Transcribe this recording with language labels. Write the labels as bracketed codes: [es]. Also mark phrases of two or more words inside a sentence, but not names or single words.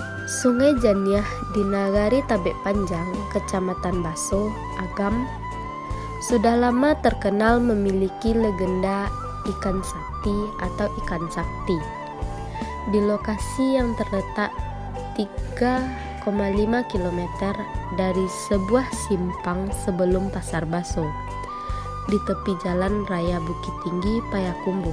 [id] Sungai Janiah di Nagari Tabek Panjang, Kecamatan Baso, Agam, sudah lama terkenal memiliki legenda ikan sakti atau ikan sakti. Di lokasi yang terletak 3,5 km dari sebuah simpang sebelum Pasar Baso, di tepi jalan raya Bukit Tinggi, Payakumbuh.